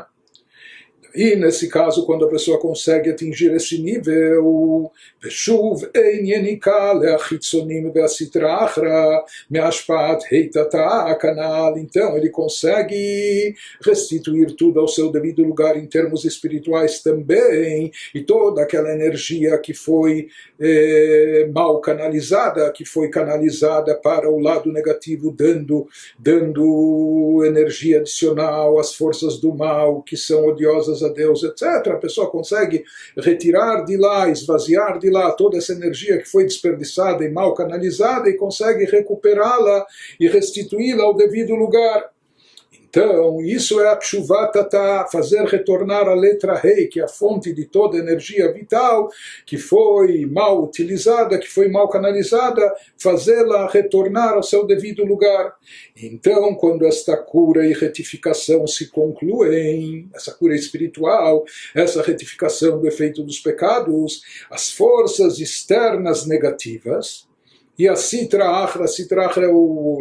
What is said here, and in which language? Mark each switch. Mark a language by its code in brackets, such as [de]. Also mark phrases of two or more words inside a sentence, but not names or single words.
[pt] E nesse caso, quando a pessoa consegue atingir esse nível, então ele consegue restituir tudo ao seu devido lugar em termos espirituais também, e toda aquela energia que foi mal canalizada, que foi canalizada para o lado negativo, dando energia adicional às forças do mal, que são odiosas a Deus, etc. A pessoa consegue retirar de lá, esvaziar de lá toda essa energia que foi desperdiçada e mal canalizada e consegue recuperá-la e restituí-la ao devido lugar. Então, isso é a [he] Pshuvat Tata, [pt] fazer retornar a letra Rei, que é a fonte de toda a energia vital, que foi mal utilizada, que foi mal canalizada, fazê-la retornar ao seu devido lugar. Então, quando esta cura e retificação se concluem, essa cura espiritual, essa retificação do efeito dos pecados, as forças externas negativas, e a [arc] Sitra Achra [pt] é o